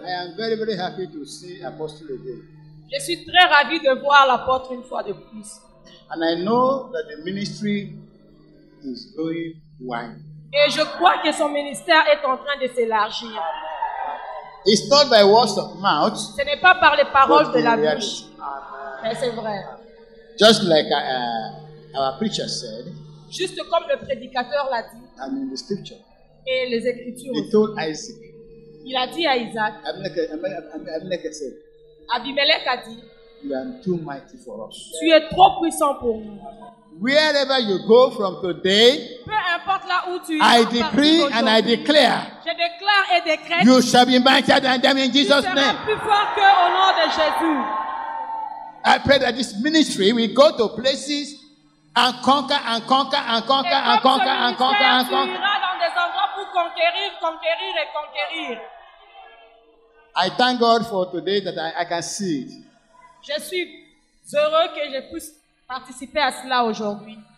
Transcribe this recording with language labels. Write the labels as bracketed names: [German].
[English] I am very, very happy to see Apostle again. [French] Je suis très ravi de voir l'apôtre une fois de plus. [English] And I know that the ministry is going wide. [French] Et je crois que son ministère est en train de s'élargir. [English] It's not by words of mouth. [French] Ce n'est pas par les paroles de la bouche. Mais c'est vrai. [English] Just like our preacher said. [French] Juste comme le prédicateur l'a dit. [English] And in the scripture. [French] Et les Écritures. [English] He told Isaac. [French] Il a dit à Isaac. Abimelech a dit. [English] You are too mighty for us. [French] Tu es trop puissant pour nous. [English] Wherever you go from today, [French] peu importe là où tu [English] I decree and I declare. [French] Je déclare et décrète. [English] You shall be mightier than them in Jesus' name. [French] Tu seras plus fort que au nom de Jésus. [English] I pray that this ministry will go to places and conquer and conquer and conquer and conquer and conquer and conquer. [French] Tu iras dans des endroits pour conquérir, conquérir et conquérir. [English] I thank God for today that I can see it. [French] Je suis heureux que je puisse participer à cela aujourd'hui.